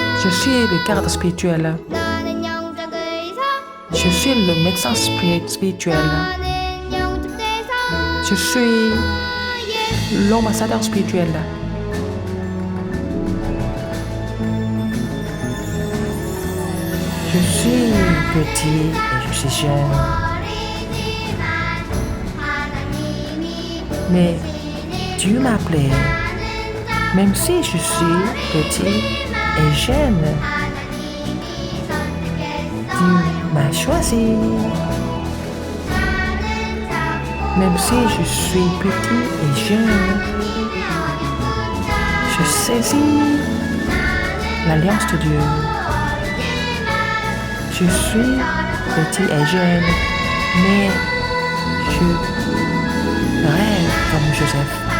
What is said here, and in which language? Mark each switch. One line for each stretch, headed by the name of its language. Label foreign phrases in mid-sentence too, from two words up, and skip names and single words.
French: suis le garde spirituel.
Korean: 나는 영적 의사
French: Je suis le médecin spirituel.
Korean: 나는 영적 대사
French: Je suis l'ambassadeur spirituel. Je suis petit et je suis jeune.
Korean: 어리지만 하나님이
French: Mais Dieu m'a appelé.
Korean: 나는 자
French: Même si je suis petit et jeune,
Korean: 하나님이 선택했어
French: Dieu m'a choisi.
Korean: 나는 작고
French: Même si je suis petit et jeune, je saisis l'alliance de Dieu. Je suis petit et jeune, mais je rêve comme Joseph.